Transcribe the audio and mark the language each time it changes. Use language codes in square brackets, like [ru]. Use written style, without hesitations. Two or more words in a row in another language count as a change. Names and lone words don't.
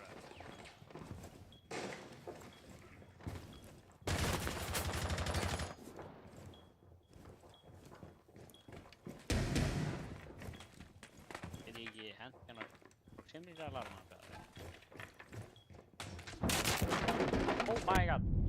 [is] Get ég ekki hent hérna skemmtisalarma eða? [en] Oh my god!